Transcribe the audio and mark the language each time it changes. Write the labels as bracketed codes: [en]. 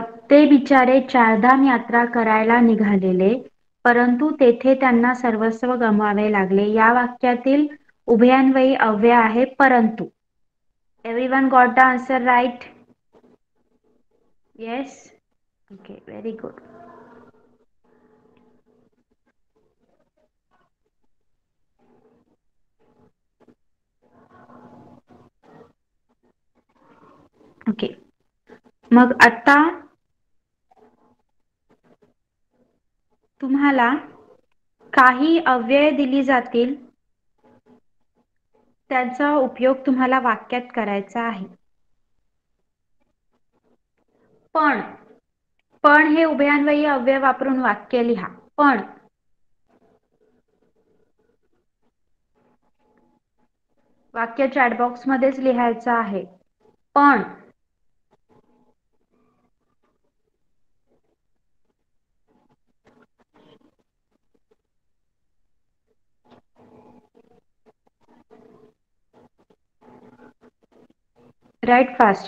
[mr] ते बिचारे चारधाम यात्रा करायला निघालेले परंतु तेथे त्यांना सर्वस्व गमवावे लागले. या वाक्यातील उभयान्वयी अव्यय आहे परंतु. [en] Everyone got the answer right? Yes? Okay, very good. Okay. [mr] मग आता तुम्हाला काही अव्यय दिली जातील त्याचा उपयोग तुम्हाला वाक्यात करायचा आहे. पण हे उभयान्वयी अव्यय वापरून वाक्य लिहा. पण वाक्य चॅटबॉक्स मध्येच लिहायचं आहे. [en] पण write fast.